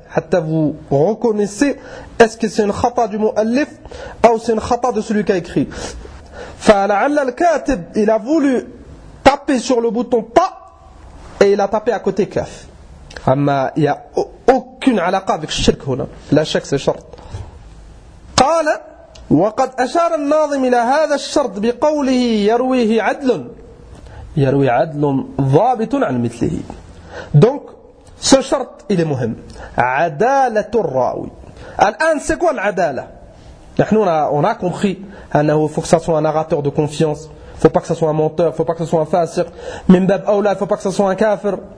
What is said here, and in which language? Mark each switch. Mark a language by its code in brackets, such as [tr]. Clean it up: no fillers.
[fr] Hatta vous reconnaissez est-ce que c'est une khata du mot alif ou c'est une khata de celui qui a écrit. Fa'ala'alla al-katib il a voulu taper sur le bouton ta et il a tapé à côté kaf. Amma il n'y a aucune alaqa avec shirk huna. La shirk c'est shart. Qala. [ar] وقد أشار الناظم إلى هذا الشرط بقوله يرويه عدل يروي عدل ضابط عن مثله. [fr] Donc ce شرط il est مهم. عدالة الراوي. الآن c'est quoi العدالة? نحن on a compris أنه faut que ça soit un narrateur de confiance, faut pas que ça soit un menteur, faut pas que ça soit un fasiq, من باب أولى, faut pas que ça soit un kafir.